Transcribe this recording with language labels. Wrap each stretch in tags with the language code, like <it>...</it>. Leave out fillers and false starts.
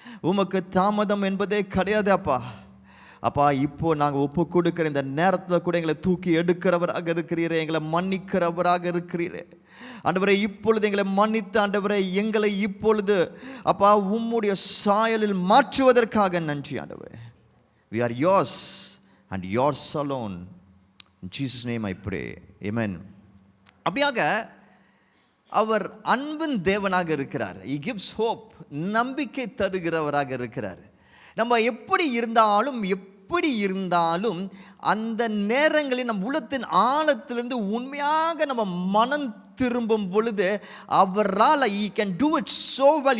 <ta>உமக்கு தாமதம் என்பதே கிடையாது அப்பா. அப்பா, இப்போ நாங்கள் ஒப்பு கொடுக்குற இந்த நேரத்தில் கூட எங்களை தூக்கி எடுக்கிறவராக இருக்கிறீரே, எங்களை மன்னிக்கிறவராக இருக்கிறீரே ஆண்டவரே. இப்பொழுது எங்களை மன்னித்து ஆண்டவரே எங்களை இப்பொழுது அப்பா உம்முடைய சாயலில் மாற்றுவதற்காக நன்றி ஆண்டவரே.</ta> <en>we are yours and yours alone. in Jesus name I pray, amen.</en> <ta>அப்படியாக அவர் அன்பின் தேவனாக இருக்கிறார்.</ta> <en>he gives hope,</en> <ta>நம்பிக்கை தருகிறவராக இருக்கிறார். நம்ம எப்படி இருந்தாலும் அந்த நேரங்களில் நம் உள்ளத்தின் ஆழத்திலிருந்து உண்மையாக நம்ம மனம் திரும்பும் பொழுது அவரால்</ta> <en>he can do it so well.</en>